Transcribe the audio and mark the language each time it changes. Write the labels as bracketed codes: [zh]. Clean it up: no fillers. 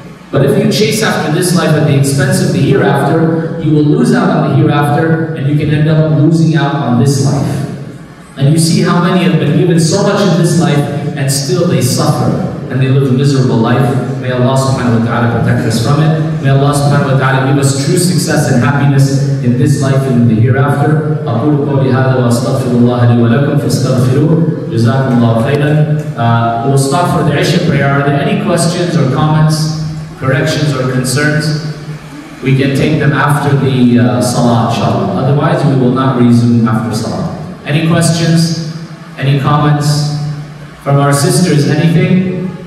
[en] But if you chase after this life at the expense of the hereafter, you will lose out on the hereafter, and you can end up losing out on this life. And you see how many have been given so much in this life, and still they suffer, and they live a miserable life. May Allah subhanahu wa ta'ala protect us from it. May Allah subhanahu wa ta'ala give us true success and happiness in this life and in the hereafter. [ar] أقول قولي هذا وأستغفر الله لي ولكم فاستغفروه. جزاكم الله خيرا. [en] We'll stop for the Isha prayer. Are there any questions or comments, corrections or concerns? We can take them after the Salah, inshallah. Otherwise, we will not resume after Salah. Any questions? Any comments? From our sisters, anything?